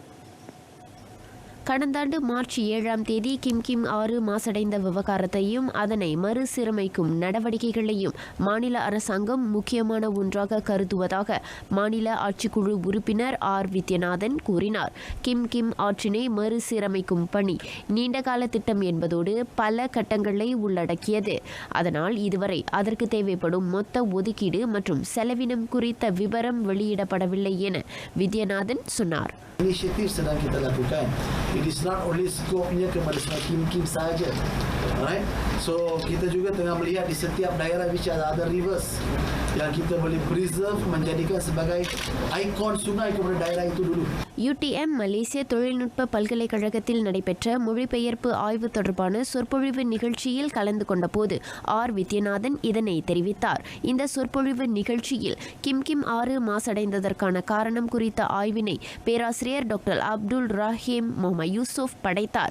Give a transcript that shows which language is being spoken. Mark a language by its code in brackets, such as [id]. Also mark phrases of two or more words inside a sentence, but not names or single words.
[ta] கடந்த ஆண்டு மார்ச் 7ஆம் தேதி கிம் ஆறு மாசடைந்த விவகாரத்தையும் அதனை மறுசீரமைக்கும் நடவடிக்கைகளையும் மாநில அரசாங்கம் முக்கியமான ஒன்றாக கருதுவதாக மாநில ஆட்சிக்குழு உறுப்பினர் ஆர் வித்யநாதன் கூறினார். கிம் ஆற்றினை மறுசீரமைக்கும் பணி நீண்டகால திட்டம் என்பதோடு பல கட்டங்களை உள்ளடக்கியது. அதனால் இதுவரை அதற்கு தேவைப்படும் மொத்த ஒதுக்கீடு மற்றும் செலவினம் குறித்த விவரம் வெளியிடப்படவில்லை என வித்யநாதன் சொன்னார். [ms] Inisiatif sedang kita lakukan. [en] It is not only scope-nya [ms] kepada Kim sahaja. [en] Alright? [ms] So kita juga tengah melihat di setiap daerah which ada rivers yang kita boleh preserve menjadikan sebagai ikon sungai kepada daerah itu dulu. [ta] UTM மலேசிய தொழில்நுட்ப பல்கலைக்கழகத்தில் நடைபெற்ற மொழிபெயர்ப்பு ஆய்வு தொடர்பான சொற்பொழிவு நிகழ்ச்சியில் கலந்து கொண்ட போது ஆர் வித்யநாதன் இதனை தெரிவித்தார். இந்த சொற்பொழிவு நிகழ்ச்சியில் கிம் ஆறு மாசடைந்ததற்கான காரணம் குறித்த ஆய்வினை பேராசிரியர் டாக்டர் அப்துல் ரஹீம் முகமது யூசுப் படைத்தார்.